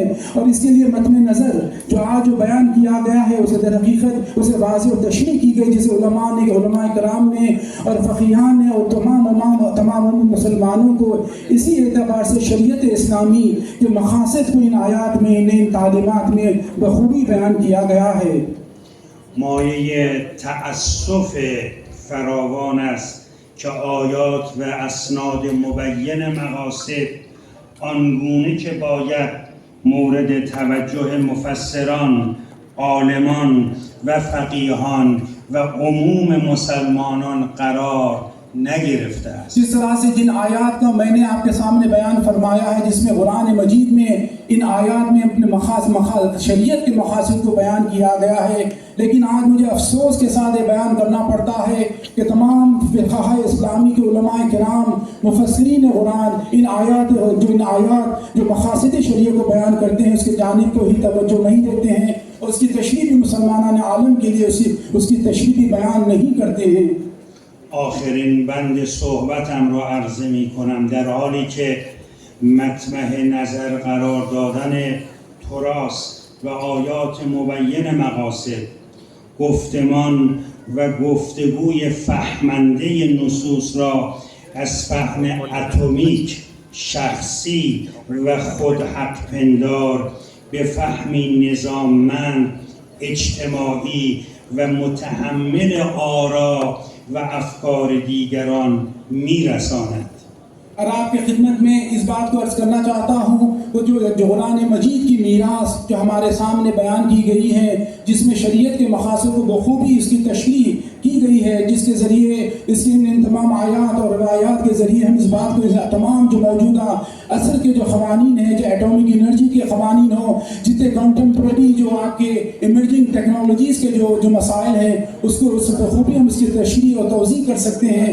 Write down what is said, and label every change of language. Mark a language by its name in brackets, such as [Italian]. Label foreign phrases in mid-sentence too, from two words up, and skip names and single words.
[Urdu] اور اس کے لیے مطمح نظر جو آج جو بیان کیا گیا ہے اسے در حقیقت اسے واضح اور تشریح کی گئی جسے علمائے کرام نے اور فقیہان نے اور تمام مسلمانوں کو اسی اعتبار سے شریعت اسلامی کے مقاصد کو ان آیات میں ان تعلیمات میں بخوبی بیان کیا گیا ہے. [Persian] مایه تأسف فراوان است که آیات و اسناد مبین مقاصد آنگونه که باید مورد توجه مفسران، عالمان و فقیهان و عموم مسلمانان قرار نگرفته است. [Urdu] جس طرح سے جن آیات کا میں نے آپ کے سامنے بیان فرمایا ہے جس میں قرآن مجید میں ان آیات میں اپنے شریعت کے مقاصد کو بیان کیا گیا ہے، لیکن آج مجھے افسوس کے ساتھ یہ بیان کرنا پڑتا ہے کہ تمام فقہا اسلامی کے علمائے کرام مفسرین قرآن ان آیات جو مقاصد شریعت کو بیان کرتے ہیں اس کے جانب کو ہی توجہ نہیں دیتے ہیں اور اس کی تشریح بھی مسلمان عالم کے لیے اس کی تشریح بھی بیان نہیں کرتے ہیں. [Persian] آخرین بند صحبتم را عرضه می کنم در حالی که مطمح نظر قرار دادن تراث و آیات مبین مقاصد، گفتمان و گفتگوی فهمنده نصوص را از فهم اتمیک، شخصی و خود حق پندار به فهمی نظاممند، اجتماعی و متحمل آرا و افکار دیگران میرساند. [Urdu] اور آپ کی خدمت میں اس بات کو عرض کرنا چاہتا ہوں کہ جو قرآن مجید کی میراث جو ہمارے سامنے بیان کی گئی ہے جس میں شریعت کے مقاصد کو بخوبی اس کی تشریح کی گئی ہے، جس کے ذریعے اس کے ان تمام آیات اور روایات کے ذریعے ہم اس بات کو تمام جو موجودہ عصر کے جو قوانین ہیں، جو [English] atomic energy [Urdu] کے قوانین ہو، جتنے کنٹیمپریری جو آپ کے [English] emerging technologies [Urdu] کے جو مسائل ہیں اس کو اس بخوبی ہم اس کی تشریح اور توضیح کر سکتے ہیں.